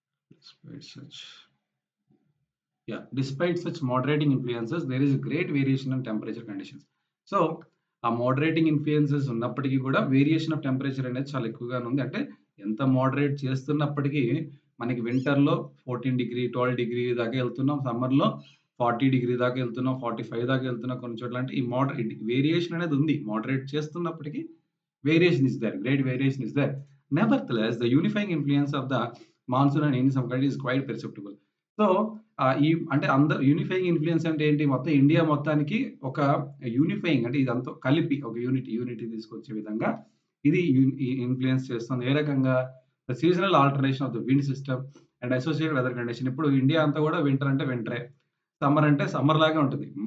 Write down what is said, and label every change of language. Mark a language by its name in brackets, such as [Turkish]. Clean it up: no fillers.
[English] Despite such, yeah, despite such moderating influences, there is a great variation in temperature conditions. [Telugu] So, ఆ మోడరేటింగ్ influences ఉన్నప్పటికీ కూడా variation of temperature అనేది చాలా ఎక్కువగానే ఉంది. అంటే ఎంత మోడరేట్ చేస్తున్నప్పటికీ మనకి వింటర్‌లో 14 12 దాకా ఎళ్తున్నాం. సమ్మర్‌లో 40 దాకా ఎళ్తున్నాం. 45 దాకా ఎళ్తున్నాం కొన్ని చోట్ల. అంటే ఈ వేరియేషన్ అనేది ఉంది. మోడరేట్ చేస్తున్నప్పటికీ [English] variation is there. Great variation is there. Nevertheless, the unifying influence of the monsoon and in some countries is quite perceptible. [Telugu] So, ఈ అంటే అందరు యూనిఫైయింగ్ ఇన్‌ఫ్లుయెన్స్ అంటే ఏంటి? మొత్తం ఇండియా మొత్తానికి ఒక యూనిఫైయింగ్ అంటే ఇదంతా కలిపి ఒక యూనిటీ తీసుకొచ్చే విధంగా ఇది ఇన్‌ఫ్లుయెన్స్ చేస్తుంది. ఏ రకంగా? [English] The seasonal alternation of the wind system and associated weather condition. [Telugu] ఇప్పుడు ఇండియా అంతా కూడా వింటర్ అంటే వింటరే. సమ్మర్ అంటే సమ్మర్ లాగే ఉంటుంది.